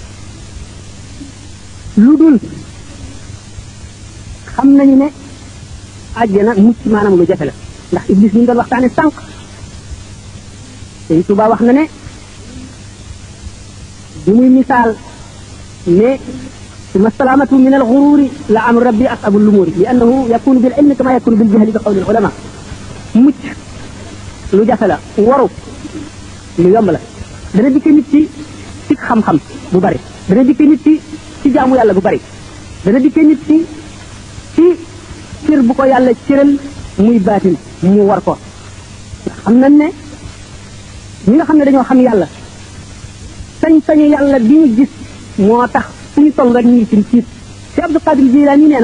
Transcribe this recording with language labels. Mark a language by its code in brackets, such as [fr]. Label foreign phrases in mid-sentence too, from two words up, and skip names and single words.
[wo] lu dul xam nañu ne àjjana mucc maanaam lu jafe la ndax iblis ñu doon waxtaane sànq Sëñ Tuubaa wax na ne bi muy misaal ne [ar] ثم السلامة من الغرور لعمر ربي أصعب الأمور لأنه يكون بالعلم كما يكون بالجهل بقول العلماء [wo] mucc lu jafe la waru lu yomb la dana dikke nit ci xam-xam bu bari dana dikke nit ci jaamu yàlla bu bari dana dikke nit ci cër bu ko yàlla cëral muy baatin mu war ko xam nañ ne ñi nga xam ne dañoo xam yàlla sañ-sañu yàlla bi ñu gis moo tax fu ñu toll rek ñu ngi ci tiit ci Abdul Qadir Jilaani nee na